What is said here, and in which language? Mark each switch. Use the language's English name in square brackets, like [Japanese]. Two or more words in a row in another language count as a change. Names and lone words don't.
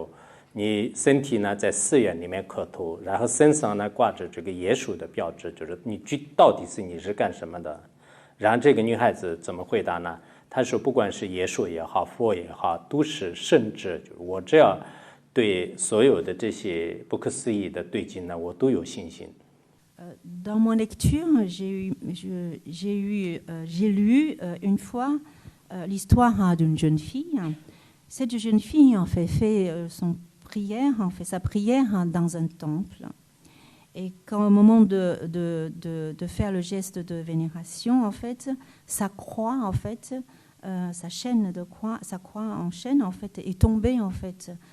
[Chinese] 你身体呢在寺院里面磕头，然后身上呢挂着这个耶稣的标志，就是你到底你是干什么的？然后这个女孩子怎么回答呢？她说不管是耶稣也好，佛也好，都是圣旨，就是我只要对所有的这些不可思议的对境呢，我都有信心。 [French] Dans mon lecture, j'ai lu une fois l'histoire d'une jeune fille. Cette jeune fille en fait sa prière dans un temple. Et quand au moment de faire le geste de vénération, en fait, sa croix, en fait, sa croix en chaîne, en fait, est tombée, en fait.